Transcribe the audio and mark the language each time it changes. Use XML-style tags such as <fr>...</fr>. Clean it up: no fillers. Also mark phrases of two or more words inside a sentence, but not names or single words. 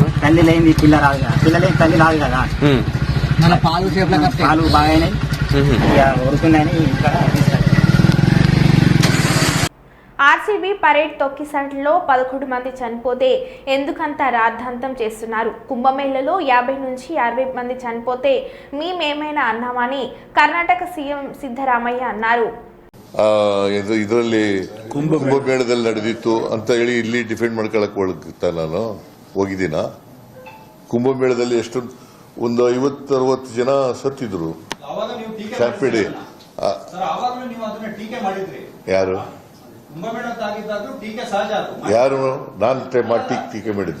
<te>తల్లి లేని పిల్ల రాదు కదా, పిల్ల లేని తల్లి రాదు కదా, పాలు బాగానే ఉడుకున్నాయని ఇక్కడ ఆర్సీబీ పరేడ్ తొక్కిసలాటలో 11 మంది చనిపోతే ఎందుకంత రాద్ధాంతం చేస్తున్నారు? కుంభమేళలో 50 నుంచి 60 మంది చనిపోతే మేమేమైనా అన్నామని కర్ణాటక సీఎం ಸಿದ್ದರಾಮಯ್ಯ ಅన్నారు.</te> <kn>ಇದರಲ್ಲಿ ಕುಂಭಮೇಳದಲ್ಲಿ ನಡೆದಿತ್ತು ಅಂತ ಹೇಳಿ ಇಲ್ಲಿ ಡಿಫೆಂಡ್ ಮಾಡ್ಕೊಳಕ್ ಹೋಗ್ತಾ ನಾನು ಹೋಗಿದ್ದೀನ. ಕುಂಭಮೇಳದಲ್ಲಿ ಎಷ್ಟು ಒಂದು 50-60 ಜನ ಸತ್ತಿದ್ರು. ಚಾಂಪಿಡಿ ಯಾರು ಯಾರು ನಾನ್ ಟೀಕೆ ಮಾಡಿದ್ನ?</kn>